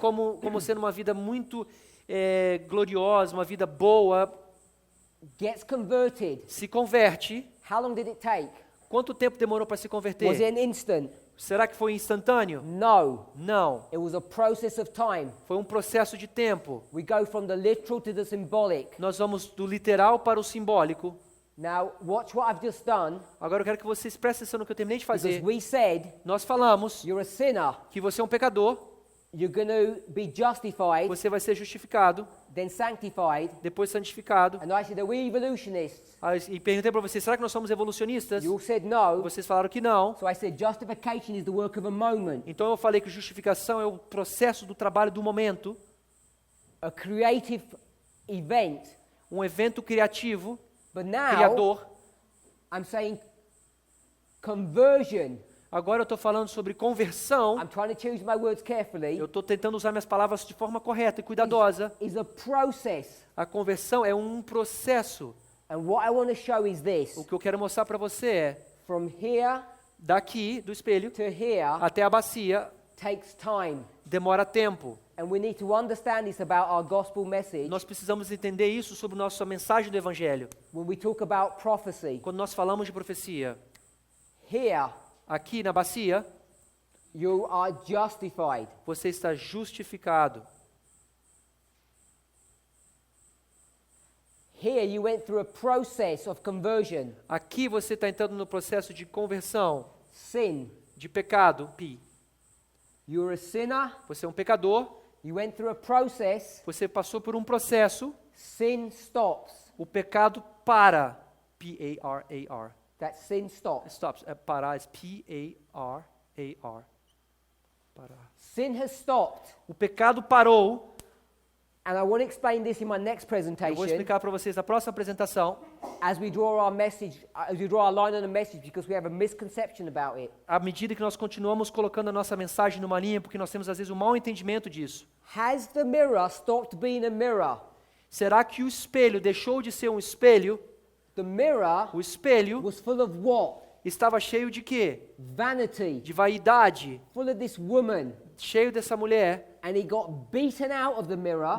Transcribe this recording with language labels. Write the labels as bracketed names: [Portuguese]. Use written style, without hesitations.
[Portuguese] como sendo uma vida muito gloriosa, uma vida boa, [English] Gets converted. [Portuguese] se converte. [English] How long did it take? [Portuguese] Quanto tempo demorou para se [English] Was it [Portuguese] converter? [English] an instant? [Portuguese] Será que foi instantâneo? [English] No. [Portuguese] Não. [English] It was a process of time. [Portuguese] Foi um processo de tempo. [English] We go from the literal to the symbolic. [Portuguese] Nós vamos do literal para o simbólico. [English] Now, watch what I've just done, [Portuguese] Agora eu quero que vocês prestem atenção no que eu terminei de [English] because [Portuguese] fazer. [English] we said [Portuguese] Nós falamos [English] you're a sinner, [Portuguese] que você é um pecador, [English] you're going to be justified, [Portuguese] você vai ser justificado, [English] then sanctified. [Portuguese] depois santificado. [English] And I said, are we evolutionists? [Portuguese] E perguntei para vocês, será que nós somos evolucionistas? [English] You all said no. [Portuguese] Vocês falaram que não. [English] So I said, justification is the work of a moment, [Portuguese] Então eu falei que justificação é o processo do trabalho do momento, [English] a creative event. [Portuguese] um evento criativo, [English] But now, [Portuguese] criador. [English] I'm saying conversion. [Portuguese] Agora eu estou falando sobre conversão. [English] I'm trying to choose my words carefully. [Portuguese] Eu estou tentando usar minhas palavras de forma correta e cuidadosa. [English] Is a process. [Portuguese] A conversão é um processo. [English] And what I want to show is this. [Portuguese] O que eu quero mostrar para você é, [English] From here [Portuguese] daqui do espelho [English] to here [Portuguese] até a bacia, [English] takes time. [Portuguese] demora tempo. [English] And we need to understand this about our gospel message [Portuguese] Nós precisamos entender isso sobre nossa mensagem do Evangelho. [English] when we talk about prophecy. [Portuguese] Quando nós falamos de profecia, [English] Here, [Portuguese] aqui na bacia, [English] you are justified. [Portuguese] você está justificado. [English] Here, you went through a process of conversion. [Portuguese] Aqui você está entrando no processo de conversão, [English] Sin. [Portuguese] de pecado, pi. [English] You're a sinner. [Portuguese] Você é um pecador, [English] You went through a process. [Portuguese] você passou por um processo, [English] Sin stops. [Portuguese] o pecado para, P-A-R-A-R. [English] That sin stops. [Portuguese] Stops, é parar, é P-A-R-A-R. Parar. [English] Sin has stopped. [Portuguese] O pecado parou. [English] And I want to explain this in my next [Portuguese] Eu vou [English] presentation [Portuguese] explicar para vocês na próxima apresentação. [English] as we draw our message, as we draw our line on the message, because we have a misconception about it. [Portuguese] À medida que nós continuamos colocando a nossa mensagem numa linha, porque nós temos às vezes um mau entendimento disso. [English] Has the mirror stopped being a mirror? [Portuguese] Será que o espelho deixou de ser um espelho? [English] The mirror [Portuguese] O espelho [English] was full of what? [Portuguese] estava cheio de quê? [English] Vanity. [Portuguese] De vaidade, [English] Full of this woman. [Portuguese] cheio dessa mulher, [English] And he got beaten out of the mirror,